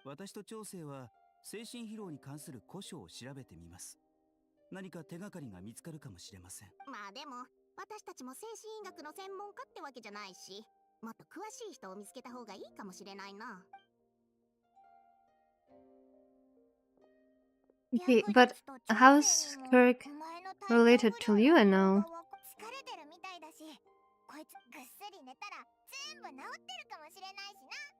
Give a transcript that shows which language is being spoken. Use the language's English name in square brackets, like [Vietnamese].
[Japanese] 私と長生は精神疲労に関する古書を調べてみます。何か手がかりが見つかるかもしれません。まあでも私たちも精神医学の専門家ってわけじゃないし、もっと詳しい人を見つけた方がいいかもしれないな。 [English] Okay, but how's Kirk related to you now? [Japanese] 疲れてるみたいだし、こいつぐっすり寝たら全部治ってるかもしれないしな。